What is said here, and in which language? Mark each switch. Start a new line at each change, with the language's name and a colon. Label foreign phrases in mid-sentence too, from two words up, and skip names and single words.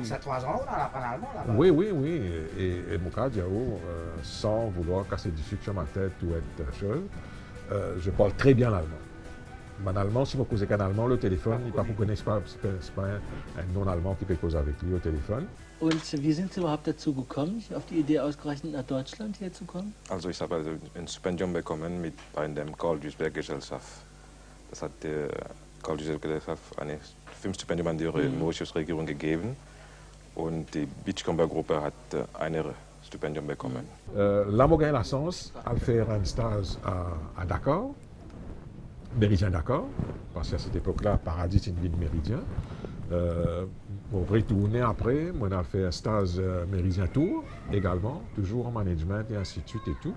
French: Ça 3 ans, on apprend allemand là-bas? Oui. Et mon cas, sans vouloir casser du sucre sur ma tête ou être chose, je parle très bien l'allemand. Mon allemand, si vous causez qu'un allemand, le téléphone, il ne connaît pas, c'est pas un non-allemand qui peut causer avec lui au téléphone.
German: Und wie sind Sie überhaupt dazu gekommen, auf die Idee ausgerechnet nach Deutschland hier zu kommen? Also ich habe ein Stipendium bekommen bei der Karl-Duisberg-Gesellschaft. Das hat die Karl-Duisberg-Gesellschaft ein Filmstipendium an die Mauritius-Regierung gegeben und die Beachcomber-Gruppe hat ein Stipendium bekommen.
French: Là, j'ai eu la chance de faire un stage à Dakar, Méridien Dakar, parce qu'à cette époque-là, Paradis c'est une ville de Méridien. Pour retourner après, on a fait un stage Méridien Tour également, toujours en management et ainsi de suite et tout.